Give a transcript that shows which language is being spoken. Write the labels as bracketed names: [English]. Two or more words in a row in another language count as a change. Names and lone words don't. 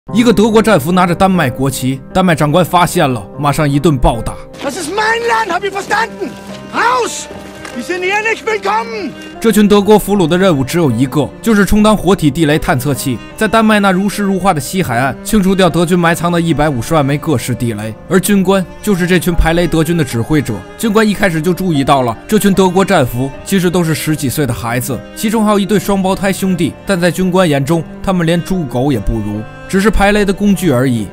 [Chinese] 一个德国战俘拿着丹麦国旗，丹麦长官发现了，马上一顿暴打。 [German] Das ist mein Land, habt ihr verstanden? Raus! Wir sind hier nicht willkommen! [Chinese] 这群德国俘虏的任务只有一个，就是充当活体地雷探测器，在丹麦那如诗如画的西海岸清除掉德军埋藏的150万枚各式地雷。而军官就是这群排雷德军的指挥者。军官一开始就注意到了，这群德国战俘其实都是10几岁的孩子，其中还有一对双胞胎兄弟，但在军官眼中，他们连猪狗也不如，只是排雷的工具而已。